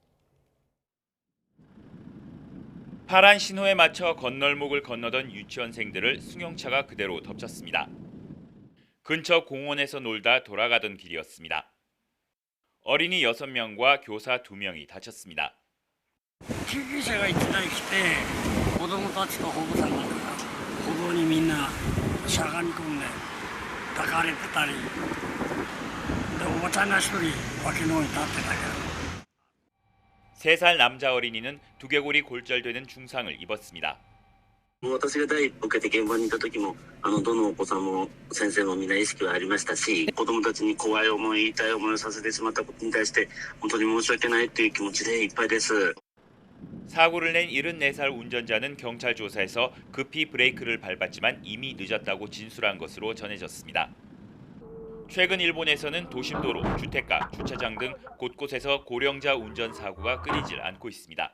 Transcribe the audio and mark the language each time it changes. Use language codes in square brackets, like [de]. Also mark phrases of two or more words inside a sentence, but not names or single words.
[ko] 파란 신호에 맞춰 건널목을 건너던 유치원생들을 승용차가 그대로 덮쳤습니다. 근처 공원에서 놀다 돌아가던 길이었습니다. 어린이 6명과 교사 2명이 다쳤습니다. [ja] 救急車が1台来て子供たちと保護者が歩道にみんなしゃがみ込んで抱かれてたりでおばちゃんが1人脇の方に立ってたけど [ko] 3살 남자 어린이는 두개골이 골절되는 중상을 입었습니다. [ja] 私が第一歩受けて現場にいた時もどのお子さんも先生もみんな意識はありましたし子供たちに怖い思い痛い思いをさせてしまったことに対して本当に申し訳ないという気持ちでいっぱいです。 [ko] 사고를 낸 74살 운전자는 경찰 조사에서 급히 브레이크를 밟았지만 이미 늦었다고 진술한 것으로 전해졌습니다. 최근 일본에서는 도심도로, 주택가, 주차장 등 곳곳에서 고령자 운전 사고가 끊이질 않고 있습니다.